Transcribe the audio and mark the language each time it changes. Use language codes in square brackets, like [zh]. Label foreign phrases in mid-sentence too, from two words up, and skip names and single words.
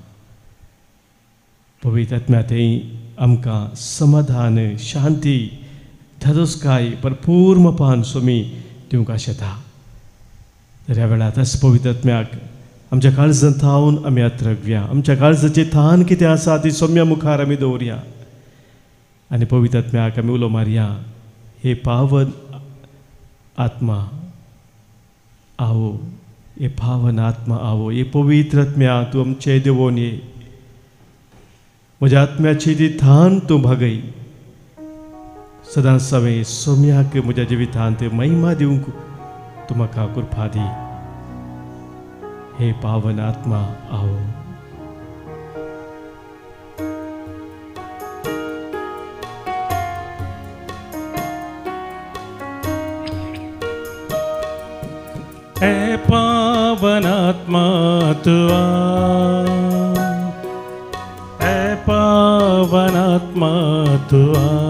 [kok] पवित्र आत्म्या थंय आमकां समाधान, शांती, धादोसकाय भरपूर मोपान सोमी दिवंक आशेता. तर ह्या वेळार त्याच पवित्र आत्म्याक आमच्या काळजांत थावन आमी आत्रगया. आमच्या काळजाची थान कितें आसा ती सोम्या मुखार आमी दवरया आनी पवित्र आत्म्याक आमी उलो मारया. [hi] हे पावन आत्मा आवो, हे पावन आत्मा आवो, [kok] हे पवित्र आत्म्या तूं आमचे देवोन ये. म्हज्या आत्म्याची ती थान तूं भागय. सदांच हांवें सोम्याक म्हज्या जिवितांत महिमा दिवंक तूं म्हाका कृपा दी. [hi] हे पावन आत्मा आओ. हे पावन आत्मा तू आ, हे पावन आत्मा तू आ,